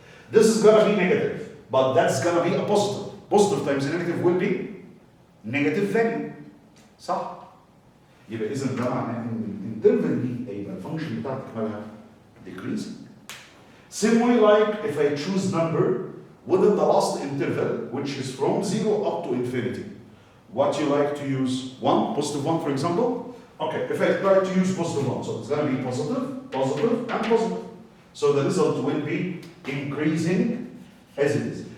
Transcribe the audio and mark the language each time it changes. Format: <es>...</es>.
<en>This is going to be negative, but that's going to be a positive. Positive times negative will be negative value.</en> <ar>صح؟ يبقى إذا ده معناه إن الانترفال دي هيبقى الفانكشن بتاعتك مالها decreasing.</ar> <en>Same way like if I choose number within the last interval, which is from 0 up to infinity. What you like to use? 1, positive 1 for example? Okay, if I try to use positive 1, so it's going to be positive, positive, and positive. So the result will be increasing as it is.</en>